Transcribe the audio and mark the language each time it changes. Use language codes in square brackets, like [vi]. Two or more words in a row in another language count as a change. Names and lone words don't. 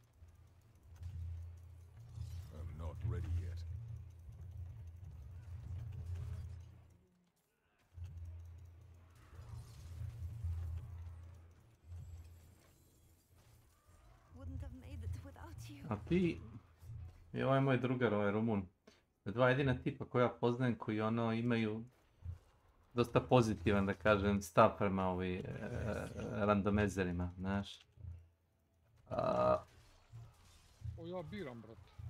[en] I'm not ready yet. Wouldn't have made it without you. [sr] A ti i ovaj moj drugar, ovaj Rumun, dva jedina tipa koja poznajem koji ono imaju dosta pozitivan, da kažem, stav prema ovi randomizerima, znaš. O, ja biram, brate.